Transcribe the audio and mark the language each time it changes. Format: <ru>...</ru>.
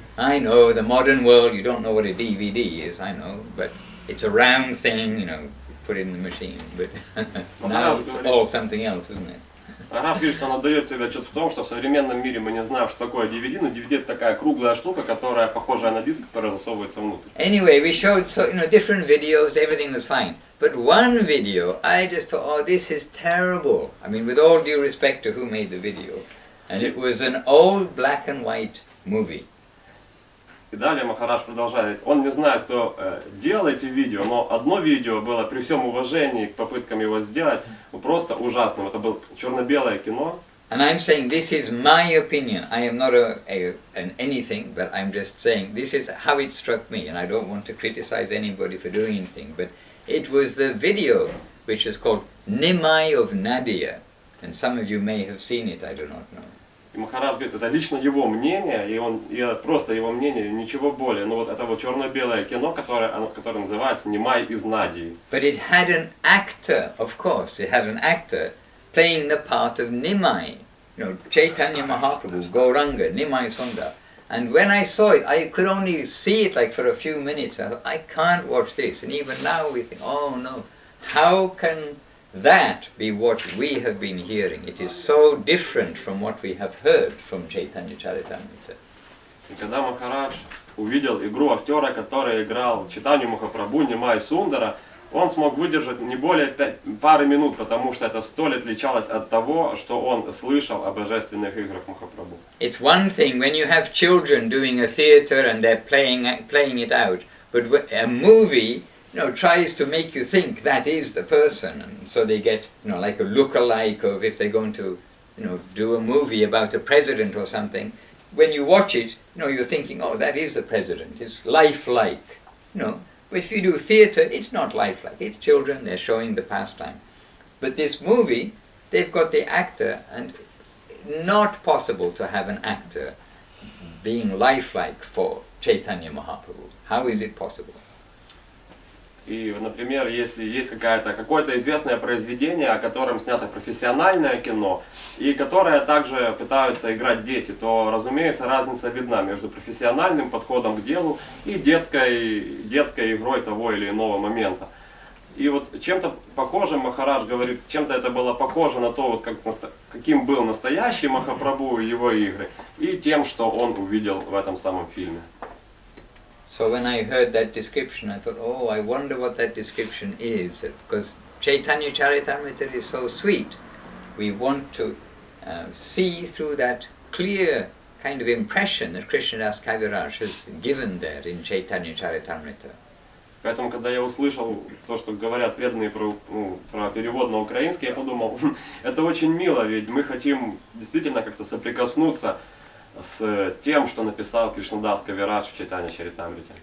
<en>I know, the modern world, you don't know what a DVD is, I know, but it's a round thing, put it in the machine, but now it's all something else, isn't it?</en> <ru>Раф говорит, что он отдает себе отчет в том, что в современном мире мы не знаем, что такое DVD, но DVD это такая круглая штука, которая похожая на диск, которая засовывается внутрь.</ru> <en>Anyway, we showed different videos, everything was fine. But one video, I just thought, oh, this is terrible. I mean, with all due respect to who made the video. And it was an old black and white movie.</en> <ru>И далее Махарадж продолжает. Он не знает, кто делал эти видео, но одно видео было при всем уважении к попыткам его сделать просто ужасным. Это было черно-белое кино.</ru> <en>And I'm saying this is my opinion. I am not an anything, but I'm just saying this is how it struck me. And I don't want to criticize anybody for doing anything. But it was the video which is called Nimai of Nadia. And some of you may have seen it, I do not know.</en> <ru>И Махарадж говорит, это лично его мнение, и просто его мнение, ничего более. Но вот это вот черно-белое кино, которое называется «Нимай из Надии».</ru> <en>But it had an actor, of course, it had an actor playing the part of Nimai. Chaitanya Mahaprabhu, Gauranga, Nimai Sundar. And when I saw it, I could only see it like for a few minutes. I thought, I can't watch this. And even now we think, oh no, how can that be what we have been hearing? It is so different from what we have heard from Chaitanya Charitamrita.</en> <ru>И когда Махарадж увидел игру актера, который играл Чайтанью Махапрабху, Нимай Сундара, он смог выдержать не более пары минут, потому что это столь отличалось от того, что он слышал о божественных играх Махапрабху.</ru> <en>It's one thing when you have children doing a theater and they're playing it out, but a movie tries to make you think that is the person, and so they get like a look-alike of if they're going to do a movie about a president or something. When you watch it, you're thinking, oh, that is the president. It's lifelike, But if you do theatre, it's not lifelike. It's children. They're showing the pastime. But this movie, they've got the actor, and not possible to have an actor being lifelike for Chaitanya Mahaprabhu. How is it possible?</en> <ru>И, например, если есть какое-то известное произведение, о котором снято профессиональное кино, и которое также пытаются играть дети, то, разумеется, разница видна между профессиональным подходом к делу и детской игрой того или иного момента. И вот чем-то похожим Махарадж говорит, чем-то это было похоже на то, каким был настоящий Махапрабху и его игры, и тем, что он увидел в этом самом фильме.</ru> <en>So when I heard that description, I thought, oh, I wonder what that description is. Because Chaitanya Charitamrita is so sweet. We want to see through that clear kind of impression that Krishnadas Kaviraj has given there in Chaitanya Charitamrita.</en> <ru>Поэтому, когда я услышал то, что говорят преданные про перевод на украинский, я подумал, это очень мило, ведь мы хотим действительно как-то соприкоснуться с тем, что написал Кришнадас Кавирадж в Чайтанья Чаритамрите.</ru>